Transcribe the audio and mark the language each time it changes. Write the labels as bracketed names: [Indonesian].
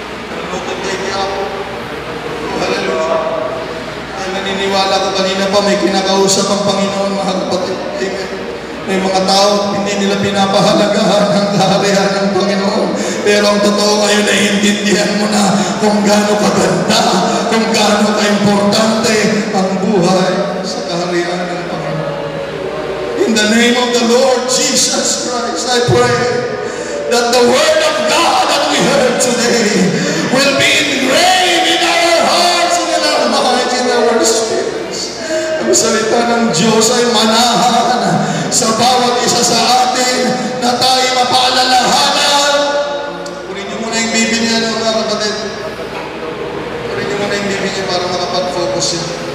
[Filipino] Nalulukod tayo niya ako. Hallelujah. Ay naniniwala ko kanina pa may kinakausap ang Panginoon, mga kapatid. Amen. May may mga tao, hindi nila pinapahalagahan ang kaharian ng Panginoon. Pero ang totoo ngayon, naiintindihan mo na kung gaano kaganda, kung gaano ka-importante ang buhay sa kaharian ng Panginoon. [English] In the name of the Lord Jesus Christ, I pray that the Word of God that we heard today will be engraved in our hearts and in our minds, in our spirits. [Filipino] Ang salita ng Diyos ay manahan sa bawat isa sa atin na tayo mapaalalahanan. Kunin niyo muna yung bibig niya, mga kapatid. Kunin niyo muna yung bibig niya para makapag-focus siya.